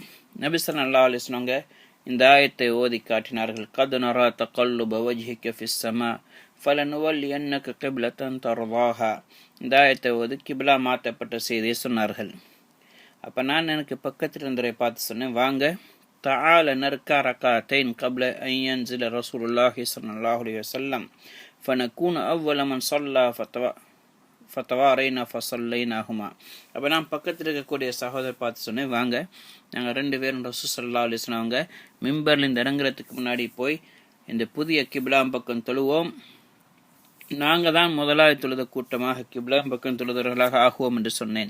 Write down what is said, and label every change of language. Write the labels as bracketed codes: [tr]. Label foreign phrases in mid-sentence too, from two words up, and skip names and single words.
[ta] நபி [ar] صلى الله عليه وسلم [ta] இந்த ஆயத்தை ஓதி காட்டினார்கள். [ar] قد نرى تقلب وجهك في السماء فلنولينك قبلة ترضاها, [ta] இந்த ஆயத்தை ஓதி கிப்லா மாற்றப்பட்ட செய்தியை சொன்னார்கள். அப்போ நான் எனக்கு பக்கத்தில் இருந்தவரை பார்த்து சொன்னேன், வாங்க [ar] تعال نركع ركعتين قبل أن ينزل رسول الله صلى الله عليه وسلم فنكون أول من صلى فتوارينا فصليناهما. [ta] அப்போ நான் பக்கத்தில் இருக்கக்கூடிய சகோதரர் பார்த்து சொன்னேன், வாங்க நாங்கள் 2 பேரும் ரசூல் [ar] صلى الله عليه وسلم [ta] அவங்க மிம்பரில் இந்த இறங்குறதுக்கு முன்னாடி போய் இந்த புதிய கிப்லாம் பக்கம் தொழுவோம், நாங்கள் தான் முதலாவது தொழுத கூட்டமாக கிப்லாம் பக்கம் தொழுதவர்களாக ஆகுவோம் என்று சொன்னேன்.